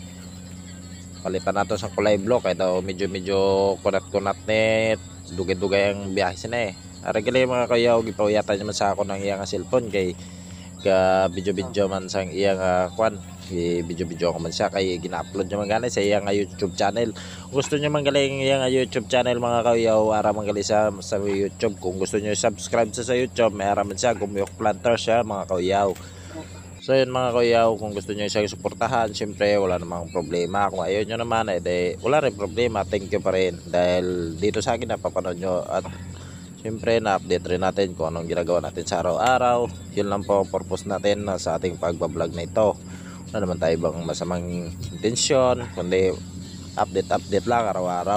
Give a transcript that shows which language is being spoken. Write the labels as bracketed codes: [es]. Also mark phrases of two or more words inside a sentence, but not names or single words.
[hil] Palitan nato sa kulay blue kaya daw medyo kunat-kunat net dugay-dugay ang biyahe sina ara gali mga kayaw gipawiyatan naman sa ako ng iyang cellphone kay ka video man sang iyang kwan video ko man siya kay gina-upload niya man gani sa iyang YouTube channel. Gusto niyo man galing iyang YouTube channel mga kayaw, ara man gali sa YouTube. Kung gusto niyo subscribe sa YouTube, may ara man siya Gumuyok Planter siya mga kayaw. [tl] So yun [hil] mga kuyaw, [tl] kung gusto nyo siya suportahan, syempre wala namang problema. Kung ayaw nyo naman, wala rin problema, [en] thank you [tl] pa rin. Dahil dito sa akin napapanood nyo at syempre na-update rin natin kung anong ginagawa natin sa araw-araw. Yun lang po ang purpose natin sa ating pagbablog na ito. Wala naman tayo bang masamang intensyon, kundi update lang araw-araw.